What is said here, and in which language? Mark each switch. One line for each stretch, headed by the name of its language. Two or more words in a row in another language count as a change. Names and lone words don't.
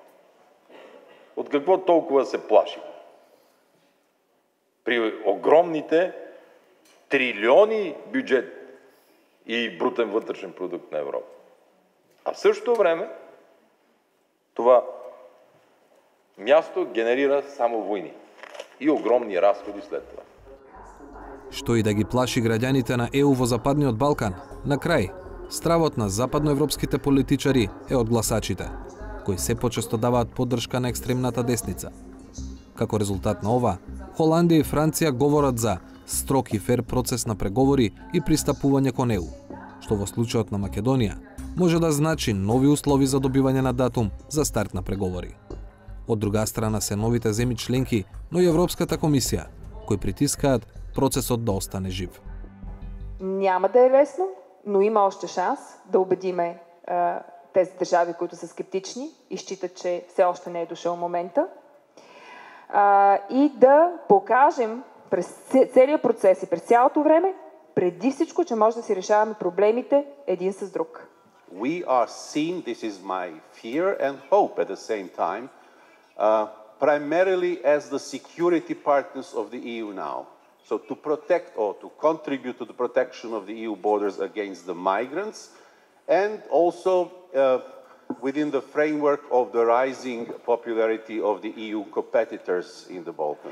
Bulgarian: От какво толкова се плаши? При огромните трилиони бюджет и брутен вътрешен продукт на Европа. А в същото време това място генерира само войни и огромни разходи след това.
Macedonian: Што и да ги плаши граѓаните на ЕУ во Западниот Балкан, на крај, стравот на западноевропските политичари е од гласачите, кои се почесто даваат поддршка на екстремната десница. Како резултат на ова, Холандија и Франција говорат за строг и фер процес на преговори и пристапување кон ЕУ, што во случајот на Македонија може да значи нови услови за добивање на датум за старт на преговори. Од друга страна се новите земји членки, но и Европската комисија, кои притискаат процесот да остане жив.
Bulgarian: Няма да е лесно, но има още шанс да убедиме тези държави, които са скептични и считат, че все още не е дошъл момента. И да покажем през целия процес и през цялото време, преди всичко, че може да си решаваме проблемите един с друг.
English: We are seen, this is my fear and hope at the same time, primarily as the security partners of the EU now. So to protect or to contribute to the protection of the EU borders against the migrants, and also within the framework of the rising popularity of the EU competitors in the Balkans.